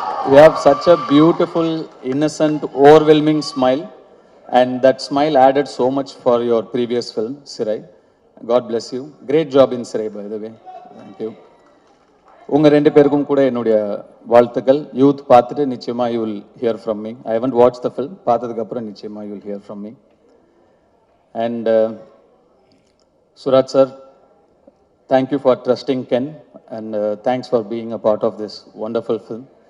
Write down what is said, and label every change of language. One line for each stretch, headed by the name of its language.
English: You have such a beautiful, innocent, overwhelming smile, and that smile added so much for your previous film, Sirai. God bless you. Great job in Sirai, by the way. Thank you.
Tamil: உங்க 2 பேருக்கும் கூட என்னுடைய வாழ்த்துக்கள். Youth பார்த்துட்டு நிச்சயமா
English: you will hear from me. I haven't watched the film.
Tamil: பார்த்ததுக்கு அப்புறம் நிச்சயமா
English: you will hear from me. And Suraj sir, thank you for trusting Ken, and thanks for being a part of this wonderful film.